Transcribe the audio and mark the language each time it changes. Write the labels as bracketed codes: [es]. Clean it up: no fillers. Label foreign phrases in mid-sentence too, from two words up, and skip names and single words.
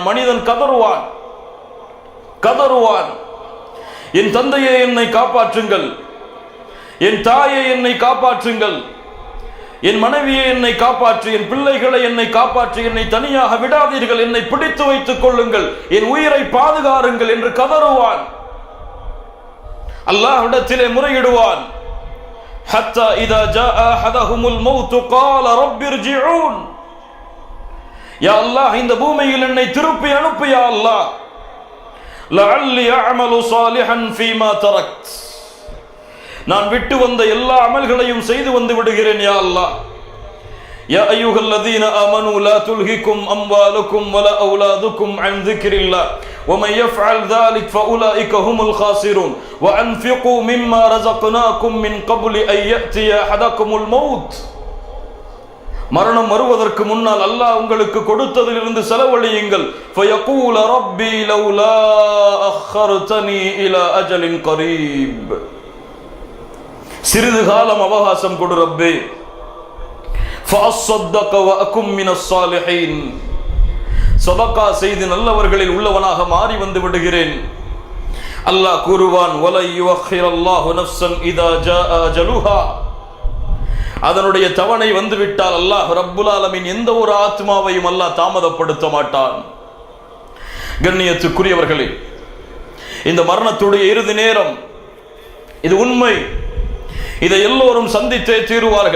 [ta] மனிதன் கதறுவான், என் தந்தையை என்னை காப்பாற்றுங்கள், என் தாயை என்னை காப்பாற்றுங்கள், என் மனைவியை என்னை காப்பாற்று, என் பிள்ளைகளை என்னை காப்பாற்று, என்னை தனியாக விடாதீர்கள், என்னை பிடித்து வைத்துக் கொள்ளுங்கள், என் உயிரை பாதுகாருங்கள் என்று கதறுவான். அல்லாஹ்விடத்திலே முறையிடுவான். [ar] حتى إذا جاء أحدهم الموت قال رب ارجعون. يا الله, [ta] இந்த பூமியில் என்னை திருப்பி அனுப்பு [ar] يا الله. لعلي أعمل صالحا فيما تركت. [ta] நான் விட்டு வந்த எல்லா அமல்களையும் செய்து வந்து விடுகிறேன் [ar] يا الله. يا أيها الذين آمنوا لا تلهكم أموالكم ولا أولادكم عن ذكر الله ومن يفعل ذلك فاولئك هم الخاسرون وانفقوا مما رزقناكم من قبل ان ياتي احدكم الموت. [ta] மரணம் வருவதற்கு முன்னால் அல்லாஹ் உங்களுக்கு கொடுத்ததிலிருந்து செலவழியுங்கள். [ar] فيقول ربي لولا اخرتني الى اجل قريب. [ta] சிறிது காலம் அவகாசம் கொடு ரப்பே. [ar] فأصدق وأكن من الصالحين. [ta] சதகா செய்து நல்லவர்களில் உள்ளவனாக மாறி வந்து விடுகிறேன். அல்லாஹ் கூறுவான், [ar] وَلَن يُؤَخِّرَ اللَّهُ نَفْسًا إِذَا جَاءَ أَجَلُهَا. [ta] அதனுடைய தவணை வந்துவிட்டால் [ar] الله رب العالمين [ta] எந்த ஒரு ஆத்மாவையும் அல்லாஹ் தாமதப்படுத்த மாட்டான். கண்ணியத்துக்குரியவர்களே, இந்த மரணத்துடைய இறுதி நேரம் இது உண்மை. இதை எல்லோரும் சந்தித்தே தீருவார்கள்.